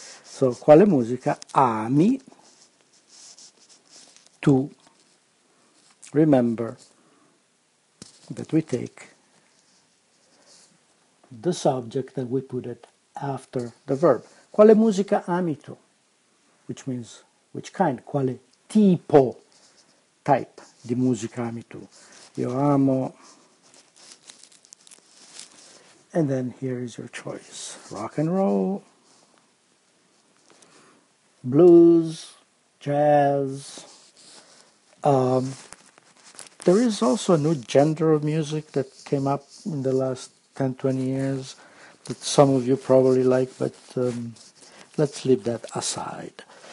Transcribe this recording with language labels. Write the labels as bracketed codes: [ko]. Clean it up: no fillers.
[it] So, quale musica ami tu? [en] Remember that we take the subject and we put it after the verb. [it] Quale musica ami tu? [en] Which means which kind? [it] Quale tipo, type di musica ami tu? Io amo, [en] and then here is your choice. Rock and roll, blues, jazz. There is also a new genre of music that came up in the last 10, 20 years that some of you probably like, but let's leave that aside.